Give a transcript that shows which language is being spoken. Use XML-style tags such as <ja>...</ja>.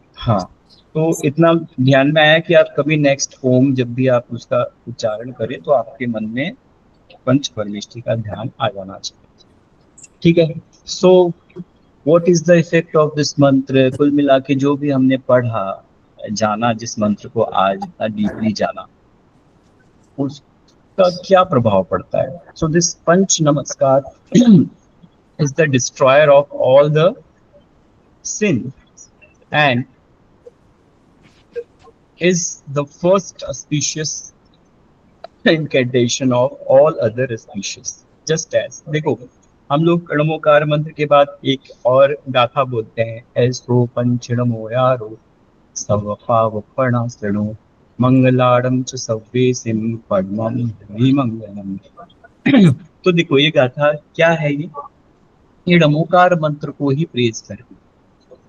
<hi>हाँ, तो इतना ध्यान में आया कि आप कभी नेक्स्ट होम जब भी आप उसका उच्चारण करें तो आपके मन में पंच परमेष्टि का ध्यान आ जाना चाहिए। ठीक है।</hi> <en>So what is the effect of this mantra?</en> <hi>कुल मिला के जो भी हमने पढ़ा, जाना, जिस मंत्र को आज इतना डीपली जाना, उसका क्या प्रभाव पड़ता है? सो दिस पंच नमस्कार</hi> <en>is the destroyer of all the sin and is the first auspicious incantation of all other auspicious. Just as</en> <hi>देखो, हम लोग णमोकार मंत्र के बाद एक और गाथा बोलते हैं,</hi> <pra>ऐसो पंचणमो यारो सवपावपणा शृणु मंगलाड़म च सव्वेसिं पद्मं विमंगलम।</pra> <hi>तो देखो ये गाथा क्या है, ये णमोकार मंत्र को ही प्रेज करती है।</hi>